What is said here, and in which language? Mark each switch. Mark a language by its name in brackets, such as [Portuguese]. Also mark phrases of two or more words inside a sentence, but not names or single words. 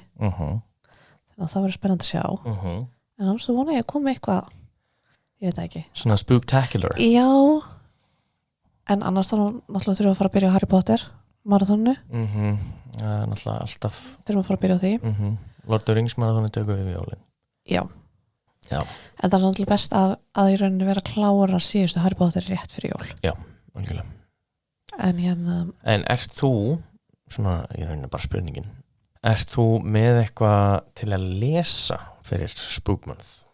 [Icelandic] Þannig að það verður spennandi að sjá. En annars þú vona ég að koma eitthvað, ég veit það ekki. Svona spooktacular. Já, en annars þá náttúrulega þurfum við að fara að byrja á Harry Potter marathónu. Það er náttúrulega alltaf. Þurfum að fara að byrja á því. Lord of the Rings marathónu tökum við jólin. Já. Já. En það er náttúrulega best að í rauninni vera að klára síðustu Harry Potter rétt fyrir jól. Já, algjörlega. En hérna... En ert þú, svona í rauninni bara spurningin, ert þú með eitthvað til að lesa fyrir Spook Month?